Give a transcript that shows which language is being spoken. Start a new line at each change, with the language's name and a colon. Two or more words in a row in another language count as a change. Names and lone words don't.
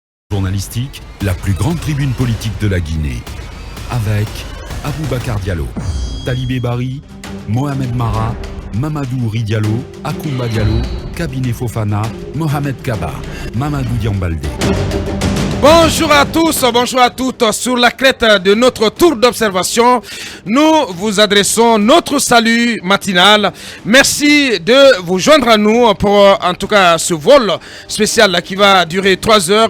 French: Journalistique, la plus grande tribune politique de la Guinée. Avec Aboubacar Diallo, Talibé Bari, Mohamed Mara, Mamadou Ouri Diallo, Akoumba Diallo, Kabinet Fofana, Mohamed Kaba, Mamadou Diambaldé. Bonjour à tous, bonjour à toutes. Sur la crête de notre tour d'observation, nous vous adressons notre salut matinal. Merci de vous joindre à nous pour en tout cas ce vol spécial qui va durer 3 heures.